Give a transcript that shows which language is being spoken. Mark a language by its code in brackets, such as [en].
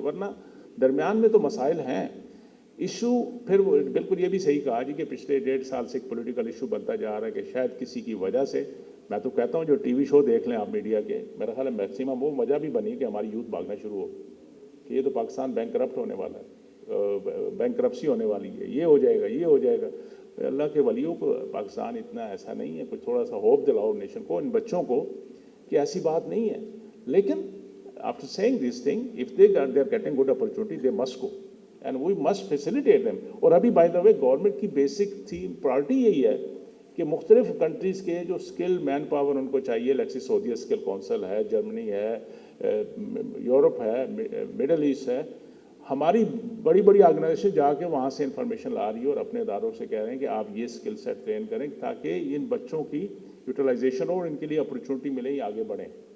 [ur] ورنہ درمیان میں تو مسائل ہیں. ایشو پھر بالکل یہ بھی صحیح کہا جی کہ پچھلے 1.5 سال سے ایک پولیٹیکل ایشو بنتا جا رہا ہے کہ شاید کسی کی وجہ سے, میں تو کہتا ہوں جو ٹی وی شو دیکھ لیں آپ میڈیا کے, میرا خیال ہے میکسیمم وہ وجہ بھی بنی کہ ہماری یوتھ بھاگنا شروع ہو کہ یہ تو پاکستان بینک کرپٹ ہونے والا ہے, بینک کرپسی ہونے والی ہے, یہ ہو جائے گا, یہ ہو جائے گا. اللہ کے ولیوں کو پاکستان اتنا ایسا نہیں ہے. کچھ تھوڑا سا ہوپ دلاؤ نیشن کو, ان بچوں کو, کہ ایسی بات نہیں ہے. [en] لیکن after saying this thing, if they are getting good opportunity, they must go and we must facilitate them. [ur] اور ابھی by the way گورنمنٹ کی بیسک تھیم پرائرٹی یہی ہے کہ مختلف کنٹریز کے جو اسکل مین پاور ان کو چاہیے, لیکسی سعودیہ اسکل کونسل ہے, جرمنی ہے, یورپ ہے, مڈل ایسٹ ہے, ہماری بڑی بڑی آرگنائزیشن جا کے وہاں سے انفارمیشن لا رہی ہے اور اپنے اداروں سے کہہ رہے ہیں کہ آپ یہ اسکل سیٹ ٹرین کریں تاکہ ان بچوں کی یوٹیلائزیشن ہو اور ان کے لیے اپرچونٹی ملے, یہ آگے بڑھیں.